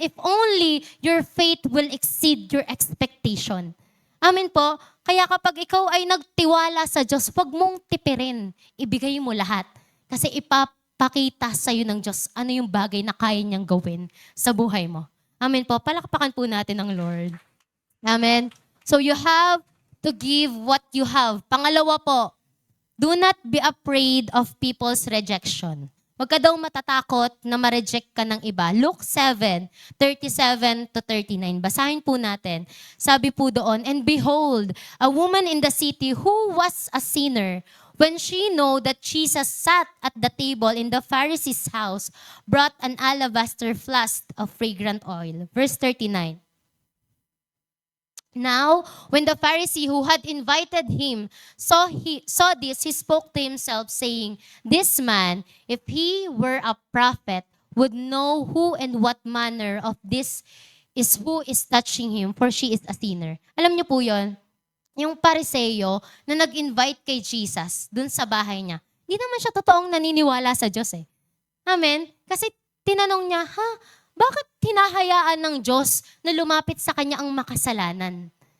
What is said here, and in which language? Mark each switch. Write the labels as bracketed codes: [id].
[en] If only your faith will exceed your expectation. Amen po? [tl] Kaya kapag ikaw ay nagtiwala sa Diyos, huwag mong tipirin. Ibigay mo lahat. Kasi ipapakita sa'yo ng Diyos ano yung bagay na kaya niyang gawin sa buhay mo. Amen po? Palakpakan po natin ang Lord. Amen? [en] So you have to give what you have. [tl] Pangalawa po, [en] do not be afraid of people's rejection. [tl] Huwag ka daw matatakot na ma-reject ka ng iba. Luke 7:37-39. Basahin po natin. Sabi po doon, [en] and behold, a woman in the city who was a sinner, when she know that Jesus sat at the table in the Pharisee's house, brought an alabaster flask of fragrant oil. Verse 39. Now, when the Pharisee who had invited him saw this, he spoke to himself, saying, this man, if he were a prophet, would know who and what manner of this is who is touching him, for she is a sinner. [tl] Alam niyo po yon, yung Pariseo na nag-invite kay Jesus dun sa bahay niya. Hindi naman siya totoong naniniwala sa Diyos Amen? Kasi tinanong niya, bakit hinahayaan ng Diyos na lumapit sa kanya ang makasalanan?